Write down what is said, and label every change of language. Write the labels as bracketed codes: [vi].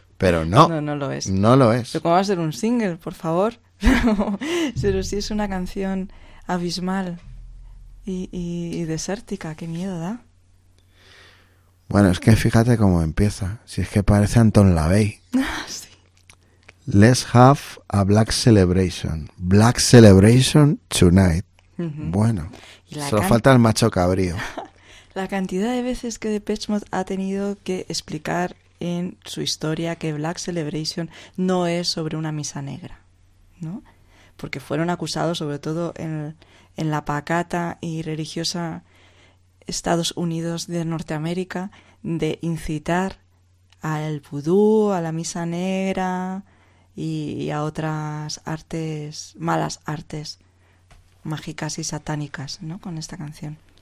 [es] Pero no. No lo es. No lo es. ¿Pero cómo va a ser un single, por favor? Pero sí es una canción abismal y desértica. Qué miedo da. Bueno, es que fíjate cómo empieza. Si es que parece Anton LaVey. Sí. [en] Let's have a Black Celebration. Black Celebration tonight. [es] Bueno, solo falta el macho cabrío. La cantidad de veces que Depeche Mode ha tenido que explicar en su historia que Black Celebration no es sobre una misa negra, ¿no? Porque fueron acusados, sobre todo en la pacata y religiosa Estados Unidos de Norteamérica, de incitar al vudú, a la misa negra y a otras artes, malas artes mágicas y satánicas, ¿no?, con esta canción.